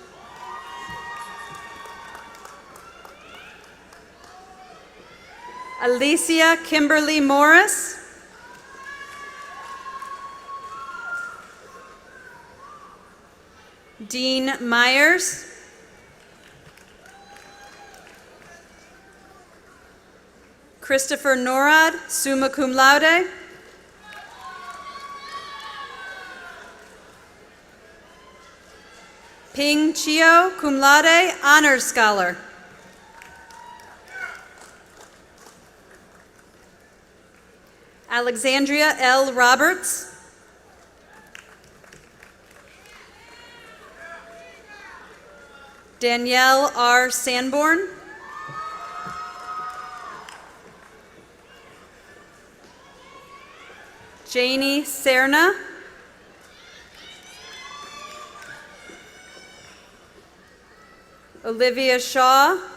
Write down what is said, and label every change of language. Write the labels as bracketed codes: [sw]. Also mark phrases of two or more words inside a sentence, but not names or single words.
[en] Alicia Kimberly Morris. Dean Myers. Christopher Norad, [la] summa cum laude. [en] Ping Chio, [la] cum laude, [en] honors scholar. Alexandria L. Roberts. Danielle R. Sanborn. Janie Serna. Olivia Shaw.